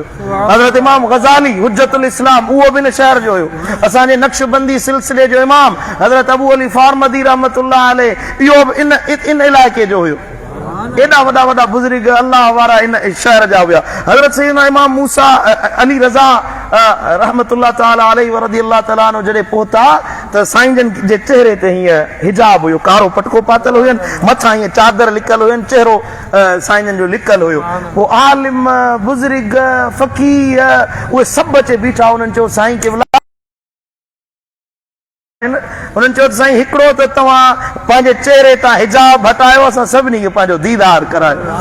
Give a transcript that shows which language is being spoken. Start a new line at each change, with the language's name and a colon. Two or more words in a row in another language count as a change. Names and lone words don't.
Sindhi: हज़रत इमाम ग़ज़ाली हुज्जतुल इस्लाम उहो बि इन शहर जो हुयो। असांजे नक्शबंदी सिलसिले जो इमाम हज़रत अबू अली फारमदी
Arabic: رحمة الله عليه
Sindhi: इहो बि इन इलाइक़े जो हुयो। एॾा वॾा वॾा बुज़ुर्ग अल्लाह वारा इन शहर जा हुया। हज़रत सैयदना इमाम मूसा अली रज़ा
Arabic: رحمة الله تعالى عليه ورضي الله تعالى عنه
Sindhi: जॾहिं पहुता त साईं जन जे चेहरे ते हीअं हिजाब हुयो, कारो पटको पातल हुयनि, मथां हीअं चादर लिकल हुयनि, चेहरो साईं जन जो लिकल हुयो। पोइ आलिम बुज़ुर्ग फ़क़ीह उहे सभु अचे बीठा, उन्हनि चयो साईं केवल उन्हनि चयो त साईं हिकिड़ो त तव्हां पंहिंजे चेहरे तां हिजाब हटायो, असां सभिनी खे पंहिंजो दीदार करायो।